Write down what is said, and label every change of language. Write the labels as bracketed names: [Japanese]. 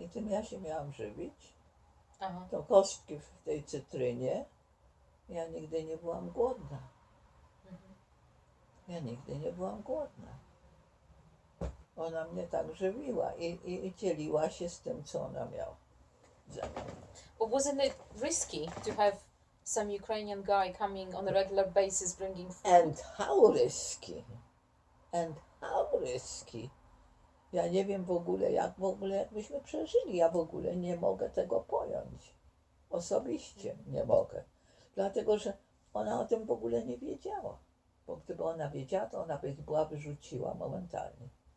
[Polish] I tym ja się miałam żywić. Aha. To kostki w tej cytrynie. Ja nigdy nie byłam głodna. Ja nigdy nie byłam głodna. Ona mnie tak żywiła i dzieliła się z tym, co ona miała. [English] But wasn't it risky to have some Ukrainian guy coming on a regular basis bringing food? And how risky. And how risky. [Polish] Ja nie wiem jak byśmy przeżyli. Ja w ogóle nie mogę tego pojąć. Osobiście nie mogę. Dlatego, że ona o tym w ogóle nie wiedziała. Bo gdyby ona wiedziała, to ona by była wyrzuciła momentalnie.